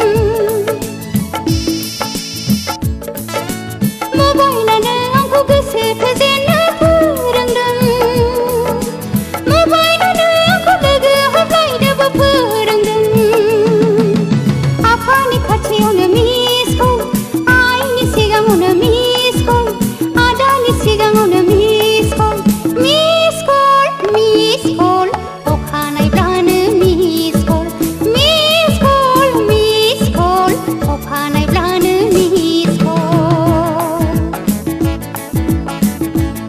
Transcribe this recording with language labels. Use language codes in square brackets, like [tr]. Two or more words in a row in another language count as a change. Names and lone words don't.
[brx] मबाइलानो आंखौ गोसो थोजेननो फोरोंदों मबाइलानो आंखौ लोगो हमलायनोबो फोरोंदों आफानि खाथियावनो [en] miss call [brx] आइनि सिगाङावनो [en] miss call [brx] आदानि सिगाङावनो [en] miss call [brx] अखानायब्लानो [en] miss call [brx] अखानायब्लानो [en] miss call